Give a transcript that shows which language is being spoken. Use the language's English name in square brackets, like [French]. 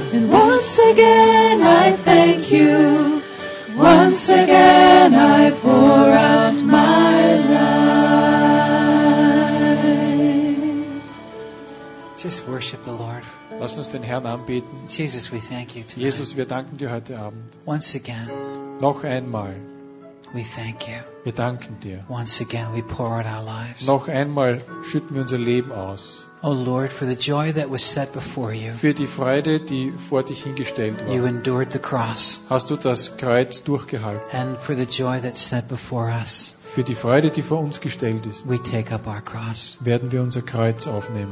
[English] And once again I thank you. Once again I pour out my life. Just worship the Lord. [German] Lass uns den Herrn anbeten. [English] Jesus, we thank you tonight. [German] Jesus, wir danken dir heute Abend. [English] Once again. [German] Noch einmal. [English] We thank you. [German] Wir danken dir. [English] Once again we pour out our lives. [German] Noch einmal schütten wir unser Leben aus. [English] Oh Lord, for the joy that was set before you. [German] Für die Freude, die vor dich hingestellt war. [English] You endured the cross. [German] Hast du das Kreuz durchgehalten? [English] And for the joy that's set before us. [German] Für die Freude, die vor uns gestellt ist. [English] We take up our cross. [German] Werden wir unser Kreuz aufnehmen.